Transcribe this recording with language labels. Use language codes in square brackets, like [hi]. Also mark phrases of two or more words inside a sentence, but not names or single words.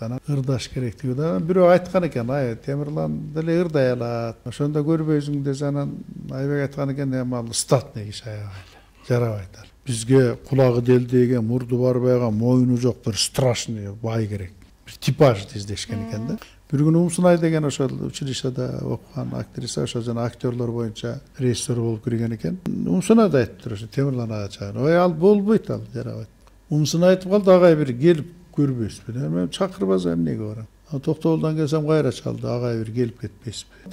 [ky] Анан ырдаш керектиги да бирөө айткан экен, Темирлан деле ырдай алат. Ошондо көрбөйсүң десе анан Айбек айткан экен, эми статный киши аябай жарабайт. Бизге кулагы делдеген, мурду барбайган, моюну жок бир страшный бай керек. Бир типаж издешкен экен да. Бир күн Umsunay деген ошол училищеда окуган актриса, ошо жана актерлор боюнча режиссер болуп кирген экен. Умсунай да айттыр, ошо Темирлан ага чагын. Ой, ал болбойт, ал жарабайт. Умсунай айтып калды, агай бир келип көрбөйсүзбү? Мен чакырбаса эмнеге барам? Токтогулдан келсем кайра чалды, агай бир келип кетпейсизби?